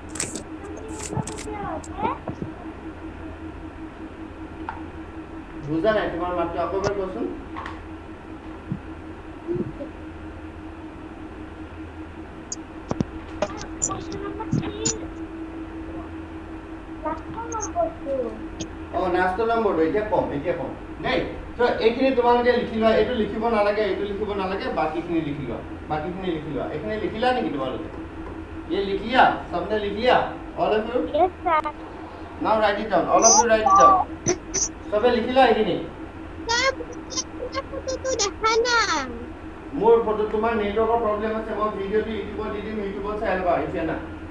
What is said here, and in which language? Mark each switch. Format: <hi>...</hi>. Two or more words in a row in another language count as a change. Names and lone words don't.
<as>বুজা নাই তোমাৰ মাতটো আকৌ এবাৰ কোৱাচোন নাস্তা নম্বৰটো এতিয়া কম দেই সো এইখিনি তোমালোকে লিখি লোৱা এইটো লিখিব নালাগে বাকিখিনি লিখি লোৱা এইখিনি লিখিলা নেকি তোমালোকে</as> <hi>ये लिख लिया सबने लिख लिया</hi> <en>all of you yes sir now write it down all of you write it down</en> <as>সবে লিখিলা এইখিনি ফটোটো দেখা না মোৰ ফটো তোমাৰ নেটৱৰ্কৰ প্ৰবলেম আছে মই ভিডিওটো ইউটিউবত দি দিম ইউটিউবত চাই লবা এতিয়া না</as>